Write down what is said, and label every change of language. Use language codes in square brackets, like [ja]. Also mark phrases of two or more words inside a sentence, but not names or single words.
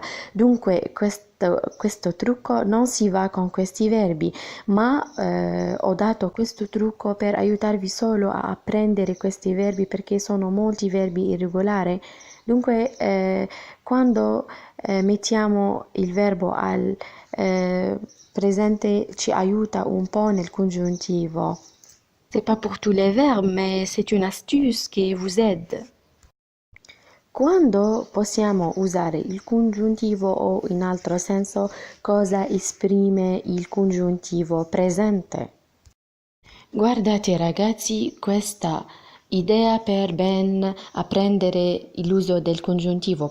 [it] Dunque questo trucco non si va con questi verbi, ma ho dato questo trucco per aiutarvi solo a apprendere questi verbi perché sono molti verbi irregolari. Dunque quando mettiamo il verbo al presente ci aiuta un po' nel congiuntivo. [fr] C'est pas pour tous les verbes, mais c'est une astuce qui vous aide. [it] Quando possiamo usare il congiuntivo o in altro senso cosa esprime il congiuntivo presente? Guardate ragazzi, questa idea per ben apprendere l'uso del congiuntivo.